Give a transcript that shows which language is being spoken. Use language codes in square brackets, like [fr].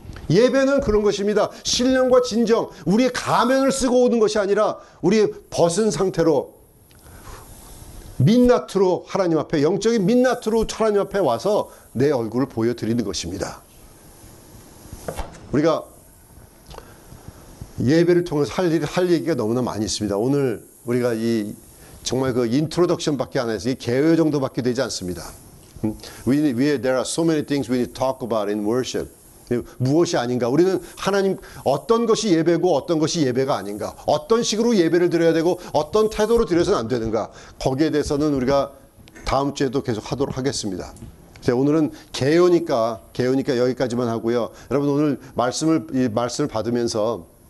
[ko] 예배는 그런 것입니다. 신령과 진정, 우리의 가면을 쓰고 오는 것이 아니라 우리 벗은 상태로 민낯으로 하나님 앞에, 영적인 민낯으로 하나님 앞에 와서 내 얼굴을 보여드리는 것입니다. 우리가 예배를 통해서 할 얘기가 너무나 많이 있습니다. 오늘 우리가 정말 그 인트로덕션밖에 안 해서 이 개요 정도밖에 되지 않습니다. [en] There are so many things we need to talk about in worship. [ko] 무엇이 아닌가? 우리는 하나님, 어떤 것이 예배고 어떤 것이 예배가 아닌가? 어떤 식으로 예배를 드려야 되고 어떤 태도로 드려서는 안 되는가? 거기에 대해서는 우리가 다음 주에도 계속 하도록 하겠습니다. 오늘은 개요니까 여기까지만 하고요. 여러분, 오늘 말씀을 받으면서